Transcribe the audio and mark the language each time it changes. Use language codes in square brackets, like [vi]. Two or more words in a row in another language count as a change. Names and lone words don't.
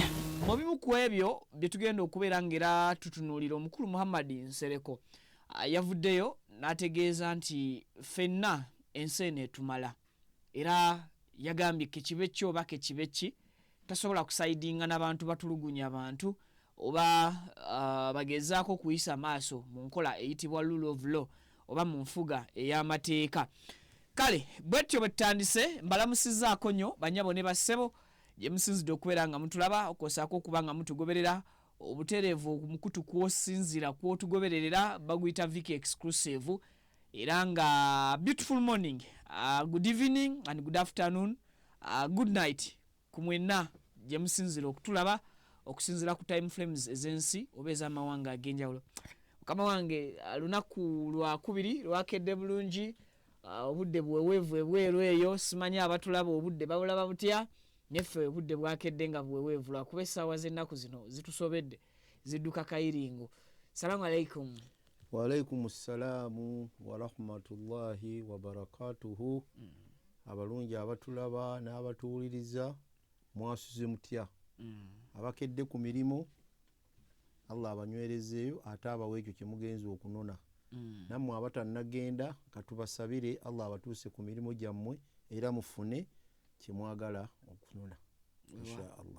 [lg] Mu bimu ku ebyo bye tugenda okubeera ng'era tutunuulira omukulu Muhammad Nsereko yavuddeyo n'ategeeza nti ffenna ensi eno etumala, era yagambye kekibe kyo oba kekibe ki tasobola kusaidinga n'abantu batulugunya abantu oba bagezaako kuyisa maaso mu nkola eyitibwa [en] rule of law [lg] oba mu nfuga ey'amateeka. Kale bwetyo bwe tutandise, mbalamusizzaako nnyo banyabo ne bassebo gye musinzidde okubeera nga mutulaba, okwosaako okuba nga mutugoberera obutereevu mukutu kwosinzira kwotugobererera baguyita Viki exclusive, era nga [en] beautiful morning, good evening and good afternoon, good night [lg] ku mwenna gye musinzira okutulaba okusinzira ku [en] time frames [lg] ez'ensi oba ez'amawanga ag'enjawulo. Mukama wange lunaku lwakubiri lwakedde bulungi, obudde buweweevu ebweru eyo, simanyi abatulaba obudde babulaba butya, neffe obudde bwakedde nga buweweevu lwakuba essaawa z'ennaku zino zitusobedde zidduka kayiringo. [ar] السلام عليكم. وعليكم السلام ورحمة الله وبركاته. [lg] abalungi abatulaba n'abatuwuliriza mwasuze mutya abakedde ku mirimu Allah abanywerezeeyo ate abawe ekyo kyemugenza okunona nammwe abatannagenda katubasabire Allah abatuuse ku mirimu gyammwe era mufune kyemwagala okunona inshaallah.